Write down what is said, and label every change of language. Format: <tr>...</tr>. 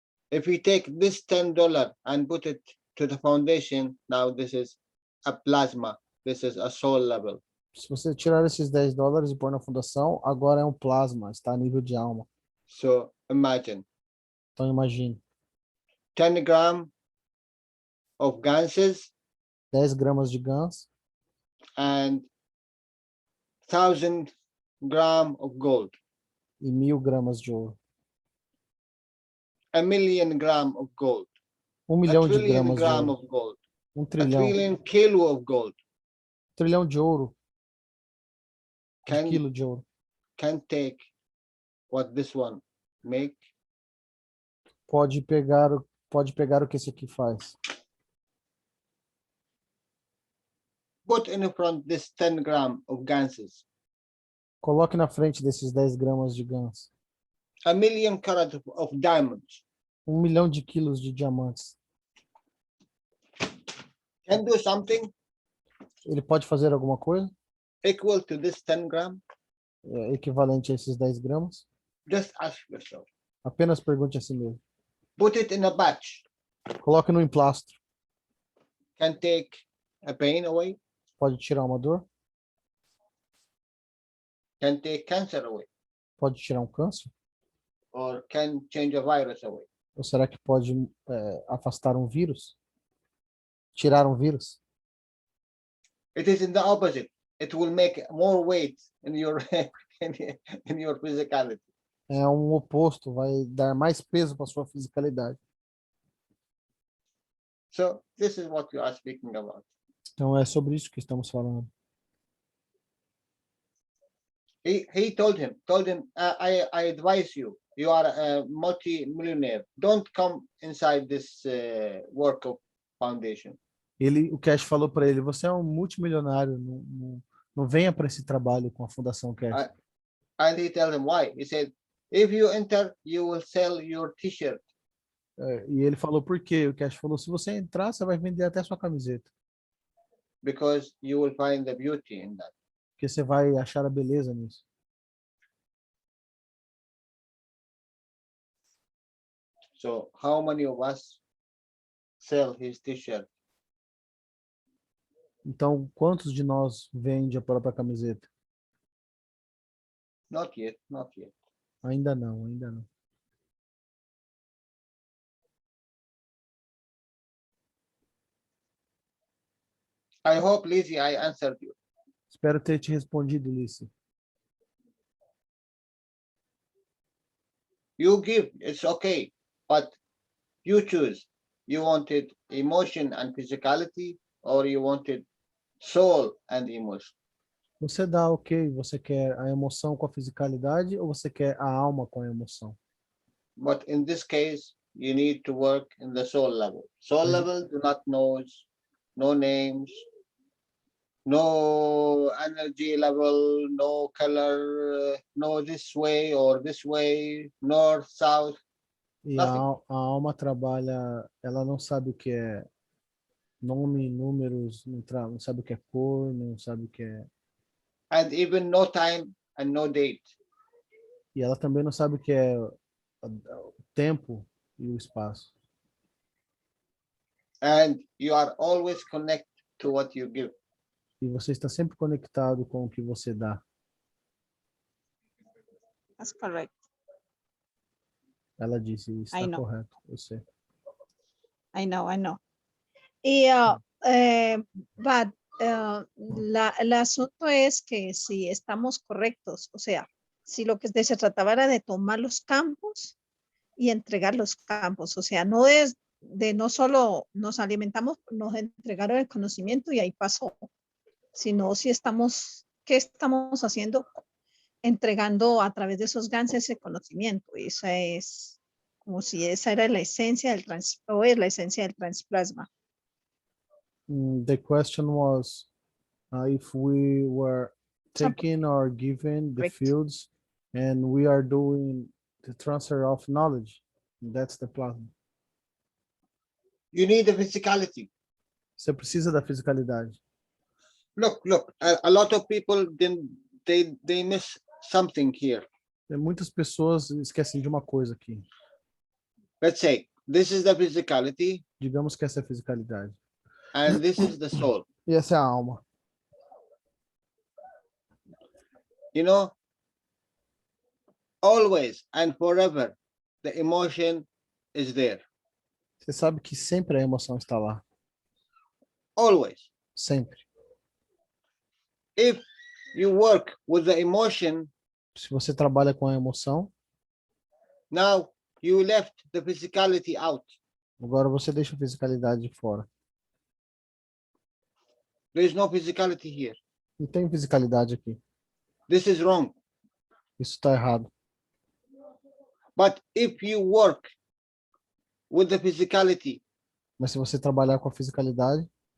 <en>If we take this $10 and put it to the foundation, now this is a plasma. This is a soul level.</en> <pt>Se você tirar esses $10 e pôr na fundação, agora é um plasma, está a nível de alma.</pt> <en>So imagine</en> <pt>Então imagine,</pt> <en>10 grams of ganses</en> <pt>10 gramas de gans</pt> <en>and 1,000 grams of gold,</en> <pt>e 1.000 gramas de ouro.</pt> <en>1 million grams of gold, 1</en> <pt>a milhão de</pt> <en>trillion</en> <pt>gramas de</pt> <en>grams</en> <pt>ouro.</pt> <en>of gold, 1</en> <pt>a trilhão.</pt> <en>trillion kilo of gold.</en> <pt>Trilhão de ouro. De</pt> <en>Can</en> <pt>quilo de ouro.</pt> <en>can take what this one make</en> <pt>Pode pegar o que esse aqui faz.</pt> <en>put in front this 10 grams of ganses,</en> <pt>Coloque na frente desses 10 gramas de gans.</pt> <en>1 million carats of diamonds.</en> <pt>1 milhão de quilos de diamantes.</pt> <en>Can do something</en> <pt>Ele pode fazer alguma coisa</pt> <en>equal to this 10 grams?</en> <pt>equivalente a esses 10 gramas?</pt> <en>Just ask yourself.</en> <pt>Apenas pergunte a si mesmo.</pt> <en>Put it in a batch.</en> <pt>Coloque no emplastro.</pt> <en>Can take a pain away.</en> <pt>Pode tirar uma dor?</pt> <en>Can take cancer away.</en> <pt>Pode tirar um câncer?</pt> <en>Or can change a virus away.</en> <pt>Ou será que pode afastar um vírus? Tirar um vírus?</pt> <en>It is in the opposite. It will make more weight in your in your physicality.</en> <pt>É um oposto, vai dar mais peso para sua fisicalidade.</pt> <en>So this is what you are speaking about.</en> <pt>Então é sobre isso que estamos falando.</pt> <en>He told him, I advise you. You are a multi-millionaire. Don't come inside this work of foundation.</en> <pt>O Cash falou para ele, você é um multimilionário, não venha para esse trabalho com a Fundação Cash.</pt> <en>And he told him why. He said, if you enter, you will sell your t-shirt</en> <pt>E ele falou por quê? O Cash falou, se você entrar, você vai vender até sua camiseta.</pt> <en>because you will find the beauty in that.</en> <pt>Porque você vai achar a beleza nisso.</pt> <en>So how many of us sell his t-shirt?</en> <pt>Então, quantos de nós vende a própria camiseta?</pt> <en>Not yet, not yet.</en> <pt>Ainda não, ainda não.</pt> <en>I hope, Lizzie, I answered you.</en> <pt>Espero ter te respondido, Lice.</pt> <en>You give, it's okay, but you choose. You wanted emotion and physicality, or you wanted soul and emotion.</en> <pt>Você dá ok, você quer a emoção com a fisicalidade ou você quer a alma com a emoção?</pt> <en>But in this case, you need to work in the soul level. Soul</en> <pt>Mas-</pt> <en>level do not knows, no names, no energy level, no color, no this way or this way, north, south.</en> <pt>E</pt> <en>Nothing.</en> <pt>a alma trabalha, ela não sabe o que é nome, números, não sabe o que é cor, não sabe o que é.</pt> <en>And even no time and no date.</en> <pt>E ela também não sabe o que é o tempo e o espaço.</pt> <en>And you are always connected to what you give.</en> <pt>E você está sempre conectado com o que você dá.</pt> <en>That's correct.</en> <pt>Ela disse, isso</pt> <en>I</en> <pt>está</pt> <en>know.</en> <pt>correto, eu sei.</pt> <en>I know, I know.</en> <es>Y, but, el asunto es que si estamos correctos, o sea, si lo que se trataba era de tomar los campos y entregar los campos, o sea, no es de no solo nos alimentamos, nos entregaron el conocimiento y ahí pasó, sino si estamos, ¿qué estamos haciendo? Entregando a través de esos gansos ese conocimiento. Y esa es como si esa era la esencia del o es la esencia del transplasma.</es> <en>The question was if we were taking or giving the Correct. fields and we are doing the transfer of knowledge. That's the plasma. You need the physicality.</en> <pt>Você precisa da fisicalidade.</pt> <en>Look, a lot of people then they miss something here.</en> <pt>Muitas pessoas esquecem de uma coisa aqui.</pt> <en>Let's say this is the physicality</en> <pt>Digamos que essa é a fisicalidade.</pt> <en>and this is the soul.</en> <pt>E essa é a alma.</pt> <en>You know, always and forever, the emotion is there.</en> <pt>Você sabe que sempre a emoção está lá.</pt> <en>Always.</en> <pt>Sempre.</pt> <en>If you work with the emotion,</en> <pt>Se você trabalha com a emoção,</pt> <en>now you left the physicality out.</en> <pt>agora você deixa a fisicalidade de fora.</pt> <en>There is no physicality here.</en> <pt>Não tem fisicalidade aqui.</pt> <en>This is wrong.</en> <pt>Isso está errado.</pt> <en>But if you work with the physicality,</en> <pt>Mas se você trabalhar com a fisicalidade,</pt>